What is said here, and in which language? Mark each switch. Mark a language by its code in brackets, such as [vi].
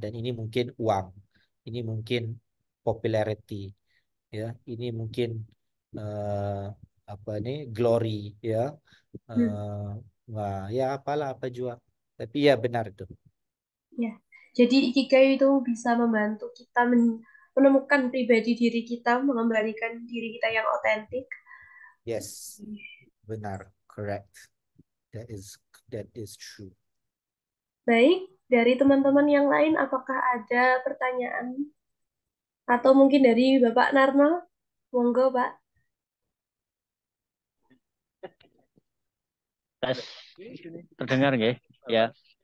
[id] Dan ini mungkin uang, ini mungkin popularity, ya, ini mungkin uh, apa ini glory, ya, wah, ya apalah apa jua, tapi ya benar itu. Ya, jadi Ikigai itu bisa membantu kita menemukan pribadi diri kita, mengembalikan diri kita yang otentik. [en] Yes, benar, correct, that is true. [id] Baik, dari teman-teman yang lain, apakah ada pertanyaan? Atau mungkin dari Bapak Narno? Monggo, Pak. Tes terdengar nggih? Ya.